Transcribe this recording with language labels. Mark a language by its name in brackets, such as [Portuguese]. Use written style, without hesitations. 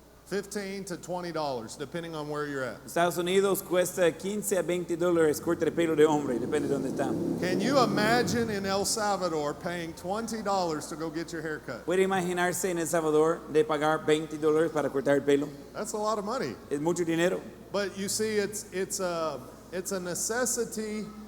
[English] $15 to $20, depending on where you're at. [Spanish] Estados Unidos cuesta $15 a $20 corte de pelo de hombre, depende de dónde está. [English] Can you imagine in El Salvador paying $20 to go get your haircut? [Spanish] ¿Puede imaginarse en El Salvador de pagar $20 para cortar el pelo? [English] That's a lot of money. [Spanish] Es mucho dinero. [English] But you see, it's a necessity.